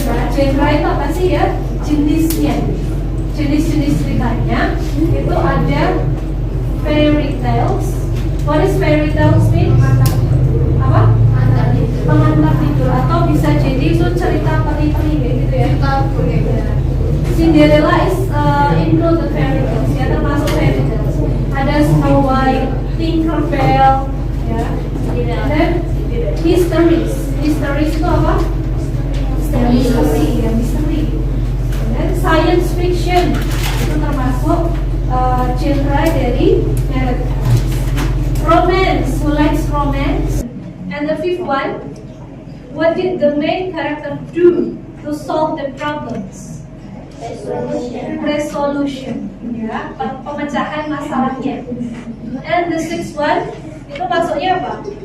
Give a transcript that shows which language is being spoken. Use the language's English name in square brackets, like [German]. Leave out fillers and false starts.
[Indonesian] Genre itu apa sih ya? Jenisnya, jenis-jenis ceritanya itu ada fairy tales. [English] What is fairy tales mean? [Indonesian] Apa? Pengantar tidur, atau bisa jadi itu cerita peri-peri gitu ya. [English] Cinderella is included fairy tales ya, [Indonesian] termasuk fairy tales. [English] Ada Snow White, [Indonesian] Tinkerbell, ya. Dan histories. Histories itu apa? Misteri, ya, misteri. Dan science fiction itu termasuk genre dari narrative. [English] Romance, who likes romance? And the fifth one, what did the main character do to solve the problems? [Indonesian] Resolution, ya, pemecahan masalahnya. [English] And the sixth one, [Indonesian] itu maksudnya apa?